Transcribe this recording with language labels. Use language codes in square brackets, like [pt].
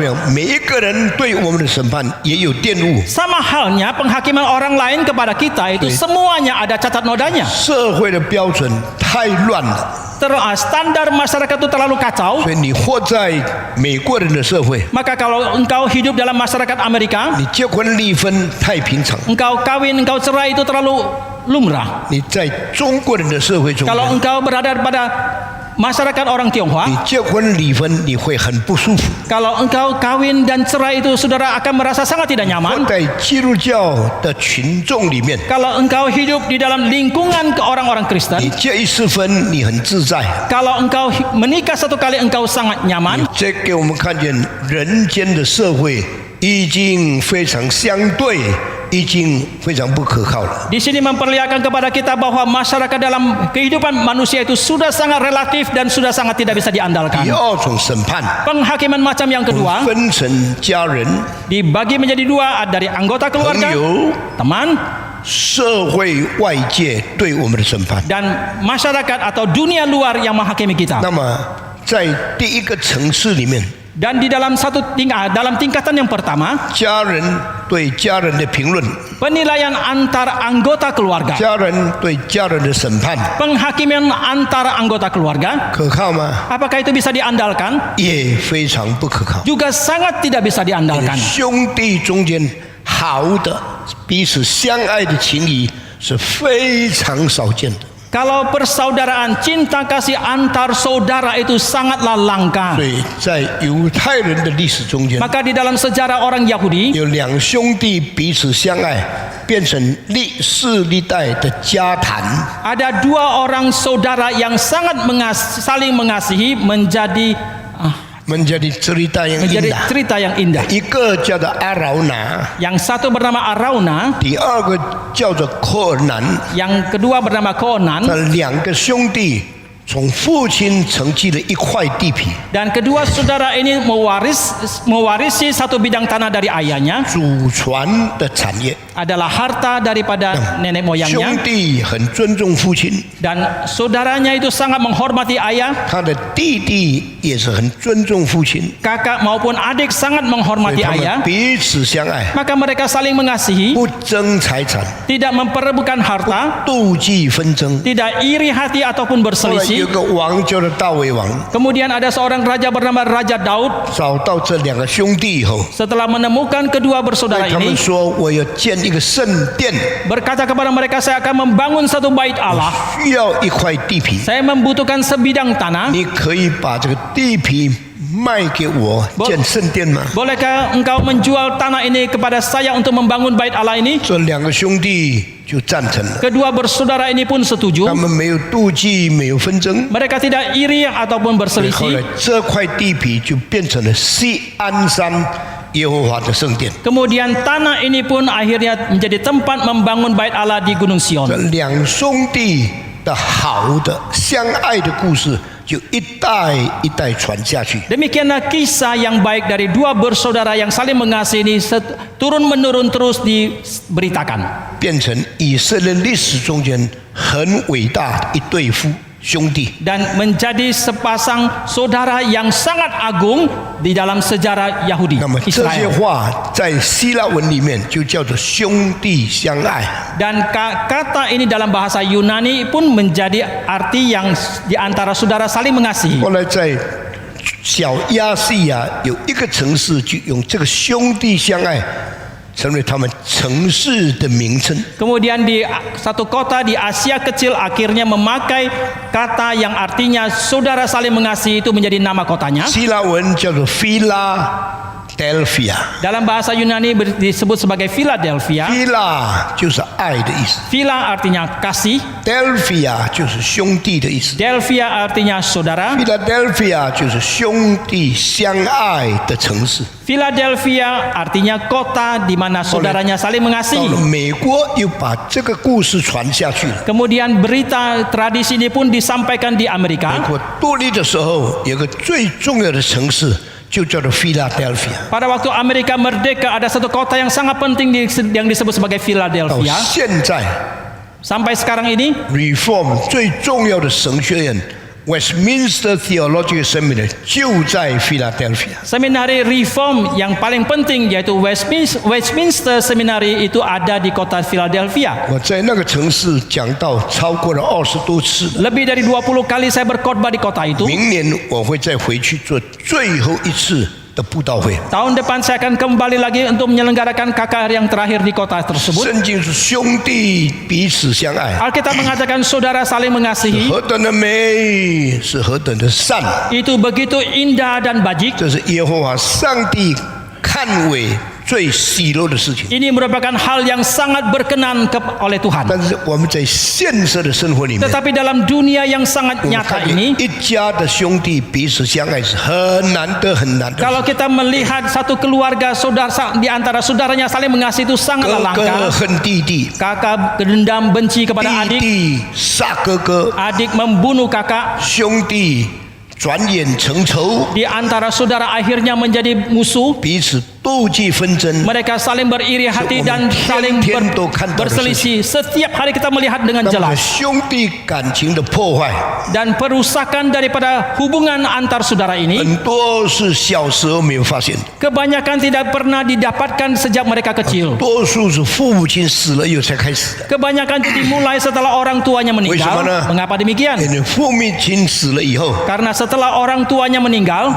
[zh] 样每一个人对我们的审判也有玷污。 [id] Sama halnya penghakiman orang lain kepada kita itu semuanya ada cacat nodanya. [zh] 社会的标准太乱了， [id] Standar masyarakat itu terlalu kacau. [zh] 所以你活在美国人的社会， [id] Maka kalau engkau hidup dalam masyarakat Amerika, [zh] 你结婚离婚太平常； [id] engkau kawin, engkau cerai itu terlalu lumrah. [zh] 你在中国人的社会中 [id] Kalau engkau berada pada masyarakat orang [zh] 你 [id] Tionghoa, [zh] 结婚离婚你会很不舒服。 [id] kalau engkau kawin dan cerai itu saudara akan merasa sangat tidak [zh] 活 [id] nyaman. [zh] 在基督教的群众里面， [id] Kalau engkau hidup di dalam lingkungan ke orang-orang [zh] 你 [id] Kristen, [zh] 结一次婚你很自在。 [id] kalau engkau menikah satu kali engkau sangat nyaman. [zh] 这给我们看见人间的社会已经非常相对，已经非常不可靠了。 [id] Di sini memperlihatkan kepada kita bahwa masyarakat dalam kehidupan manusia itu sudah sangat relatif dan sudah sangat tidak bisa [zh] 第 [id] diandalkan. [zh] 二种审判， [id] Penghakiman macam yang kedua [zh] 分成家人、 [id] dibagi menjadi dua, dari anggota [zh] 朋 [id] keluarga, [zh] 友、 [id] teman, [zh] 社会外界对我们的审判。 [id] dan masyarakat atau dunia luar yang menghakimi kita. [zh] 那么，在第一个层次里面， [id] Dan di dalam dalam tingkatan yang pertama, [zh] 家人对家人的评论， [id] penilaian antar anggota keluarga, [zh] 家人对家人的审判， [id] penghakiman antara anggota keluarga, [zh] 可靠吗？ [id] apakah itu bisa diandalkan? [zh] 也非常不可靠。 [id] Juga sangat tidak bisa diandalkan. [zh] 兄弟中间好的彼此相爱的情谊是非常少见的。 [id] Kalau persaudaraan, cinta kasih antar saudara itu sangatlah langka. [zh] 所以在犹太人的历史中间， [id] Maka di dalam sejarah orang Yahudi, [zh] 有两兄弟彼此相爱，变成历世历代的家谈。 [id] ada dua orang saudara yang sangat saling mengasihi menjadi menjadi cerita yang menjadi indah。 cerita yang indah. [zh] 一个叫做阿劳拿， [id] Yang satu bernama Arauna, [zh] 第二个叫做科尔南。 [id] yang kedua bernama [zh] 这 [id] Konan, [zh] 两个兄弟从父亲承继了一块地皮， [id] dan kedua saudara ini mewarisi satu bidang tanah dari ayahnya, [zh] 祖传的产业。 [id] adalah harta daripada nenek [zh] 兄 [id] moyangnya, [zh] 弟很尊重父亲， [id] dan saudaranya itu sangat menghormati ayah, [zh] 他的弟弟也是很尊重父亲， [id] kakak maupun adik sangat [zh] 所以 [id] menghormati [zh] 他 [id] ayah. [zh] 们彼此相爱， [id] Maka mereka saling mengasihi, [zh] 不争财产， [id] tidak memperebutkan harta, [zh] 妒忌纷争。 [id] tidak iri hati ataupun [zh] 后来有个王叫做大卫王， [id] Kemudian ada seorang raja bernama Raja Daud. [zh] 找到这两个兄弟以后， [id] Setelah menemukan kedua [zh] 对 [id] bersaudara [zh] 他们 [id] ini, [zh] 说：“我要建一个圣殿， [id] berkata kepada mereka, saya akan membangun satu bait Allah. [zh] 需要一块地皮， [id] Saya membutuhkan sebidang tanah. [zh] 你可以把这个地皮卖给我建圣殿吗？” [id] Bolehkah engkau menjual tanah ini kepada saya untuk membangun bait Allah ini? [zh] 这两个兄弟就赞成了， [id] Kedua bersaudara ini pun setuju. [zh] 他们没有妒忌，没有纷争。 [id] Mereka tidak iri ataupun [zh] 后来 [id] berselisih. [zh] 这块地皮就变成了锡安山耶和华的圣殿。 [id] Kemudian tanah ini pun akhirnya menjadi tempat membangun bait Allah di Gunung [zh] 这 [id] Sion. [zh] 两兄弟的好的相爱的故事，就一代一代传下去。 [id] Demikianlah kisah yang baik dari dua bersaudara yang saling mengasihi ini turun menurun terus diberitakan. [zh] 变成以色列历史中间很伟大的一对夫兄弟。 [id] dan menjadi sepasang saudara yang sangat agung di dalam sejarah Yahudi [zh] 那么这些 [id] Israel. [zh] 话在希腊文里面就叫做兄弟相爱。 [id] Dan kata ini dalam bahasa Yunani pun menjadi arti yang di antara saudara saling mengasihi. [zh] 后来在小亚细亚有一个城市，就用这个兄弟相爱成为他们城市的名称。 [id] Kemudian di satu kota di Asia Kecil akhirnya memakai kata yang artinya saudara saling mengasihi itu menjadi nama kotanya. [zh] 希腊文叫做 Philadelphia。 [id] Dalam bahasa Yunani disebut sebagai Philadelphia. [zh] Phila 就是爱的意思 [id] Phila artinya kasih, [zh] ，Delphia 就是兄弟的意思。 [id] Delphia artinya saudara. [zh] Philadelphia 就是兄弟相爱的城市。 [id] Philadelphia artinya kota di mana saudaranya saling [zh] 到了 [id] mengasihi. [zh] 美国又把这个故事传下去了。 [id] Kemudian berita tradisi ini pun disampaikan di [zh] 美 [id] Amerika. [zh] 国独立的时候，有个最重要的城市就叫做 Philadelphia。 [id] Pada waktu Amerika merdeka ada satu kota yang sangat penting yang disebut sebagai [zh] 到 [id] Philadelphia. [zh] 现在 [id] Sampai sekarang ini [zh] ，Reform 最重要的神学院 Westminster Theological Seminary 就在 Philadelphia。 [id] seminari reform yang paling penting yaitu Westminster Seminary itu ada di kota Philadelphia. [zh] 我在那个城市讲道超过了20多次。 [id] Lebih dari 20 kali saya berkhotbah di kota itu. [zh] 明年我会再回去做最后一次的布道会。 [id] Tahun depan saya akan kembali lagi untuk menyelenggarakan KKR yang terakhir di kota tersebut. [zh] 圣经是兄弟彼此相爱， [id] Alkitab mengatakan saudara saling mengasihi. [zh] 何等的美，是何等的善， [id] Itu begitu indah dan bajik. [zh] 这是耶和华上帝看为最喜乐的事情。 [id] Ini merupakan hal yang sangat berkenan oleh Tuhan. [zh] 但是我们在现实的生活里面， [id] Tetapi dalam dunia yang sangat [zh] 我们 [id] nyata [zh] 看见 [id] ini, [zh] 一家的兄弟彼此相爱是很难得很难得。 [id] kalau kita melihat satu keluarga saudara di antara saudaranya saling mengasihi itu sangatlah [zh] 哥哥 [id] langka. [zh] 恨弟弟， [id] Kakak dendam benci kepada [zh] 弟 [id] adik, [zh] 弟杀哥哥， [id] adik membunuh kakak. [zh] 兄弟转眼成仇， [id] Di antara saudara akhirnya menjadi musuh. [zh] 彼此妒忌纷争。 [id] Mereka saling beriri hati dan saling berselisih. Setiap hari kita melihat dengan [zh] 那么 [id] jelas. [zh] 兄弟感情的破坏， [id] Dan perusakan daripada hubungan antar saudara ini [zh] 很多是小时候没有发现的， [id] kebanyakan tidak pernah didapatkan sejak mereka kecil. [zh] 多数是父母亲死了以后才开始的。 [id] Kebanyakan dimulai setelah orang tuanya meninggal. [zh] 为什么呢？ [id] Mengapa demikian? [zh] 因为父母亲死了以后， [id] Karena setelah orang tuanya meninggal,